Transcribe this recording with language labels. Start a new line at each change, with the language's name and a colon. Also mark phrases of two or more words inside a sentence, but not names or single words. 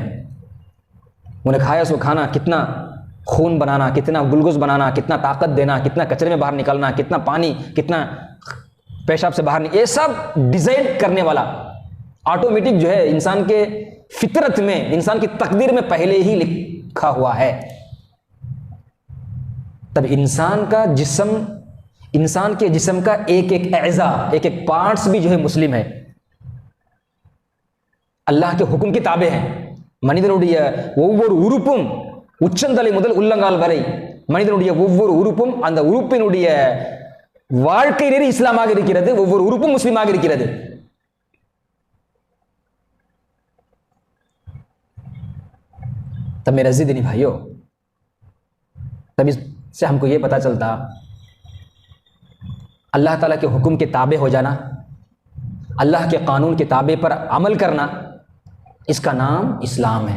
Hindi: उन्हें खाया सो खाना, कितना खून बनाना, कितना ग्लूकोज बनाना, कितना ताकत देना, कितना कचरे में बाहर निकलना, कितना पानी, कितना पेशाब से बाहर, ये सब डिजाइन करने वाला ऑटोमेटिक जो है इंसान के फितरत में, इंसान की तकदीर में पहले ही लिखा हुआ है। तब इंसान का जिस्म, इंसान के जिस्म का एक एक एज़ा, एक एक पार्ट्स भी जो है मुस्लिम है, अल्लाह के हुक्म के ताबे हैं।
Tamil: மனிதனுடைய ஒவ்வொரு உறுப்பும் உச்சந்தலை முதல் உள்ளங்கால் வரை மனிதனுடைய ஒவ்வொரு உறுப்பும் அந்த உறுப்பினுடைய வாழ்க்கை நெறி இஸ்லாமாக இருக்கிறது, ஒவ்வொரு உறுப்பும் முஸ்லிமாக இருக்கிறது।
Hindi: तब मेरे अज़ीज़ दीनी भाइयों, तब इससे हमको ये पता चलता अल्लाह ताला के हुक्म के ताबे हो जाना, अल्लाह के कानून के ताबे पर अमल करना, इसका नाम इस्लाम है।